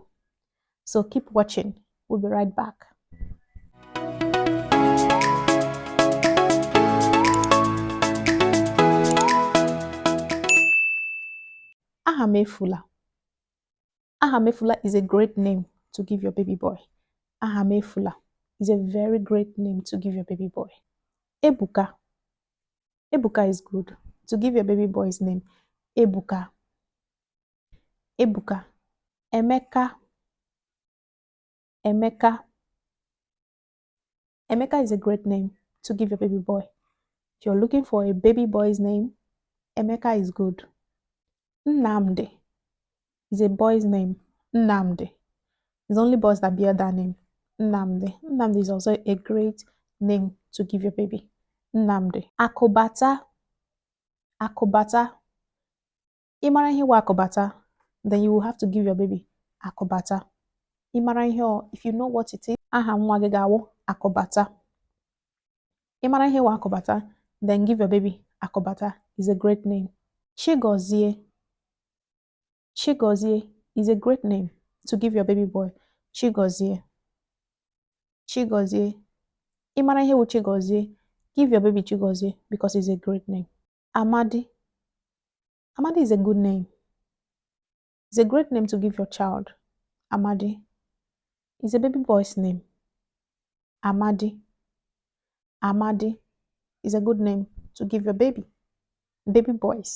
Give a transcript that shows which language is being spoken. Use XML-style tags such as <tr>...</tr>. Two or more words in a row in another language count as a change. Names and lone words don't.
<en>So keep watching. We'll be right back. Ahamefula. Ahamefula is a great name to give your baby boy. Ahamefula is a very great name to give your baby boy. Ebuka. Ebuka is good to give your baby boy's name. Ebuka. Ebuka. Emeka. Emeka. Emeka is a great name to give your baby boy. If you're looking for a baby boy's name, Emeka is good. Nnamdi is a boy's name. Nnamdi. It's only boys that bear that name. Nnamdi. Nnamdi is also a great name to give your baby. Nnamdi. Akobata. Akobata.</en> <ig>Imara ihe wa akobata,</ig> <en>then you will have to give your baby akobata.</en> <ig>Imara ihe,</ig> <en>if you know what it is,</en> <ig>aha nwa gị ga-awụ akobata. Imara ihe wa akobata,</ig> <en>then give your baby akobata. Is a great name. Chigozie. Chigozie is a great name to give your baby boy. Chigozie. Chigozie.</en> <ig>Imara ihe wu Chigozie,</ig> <en>give your baby Chigozie because it's a great name. Amadi. Amadi is a good name. It's a great name to give your child. Amadi is a baby boy's name. Amadi. Amadi is a good name to give your baby boys.</en>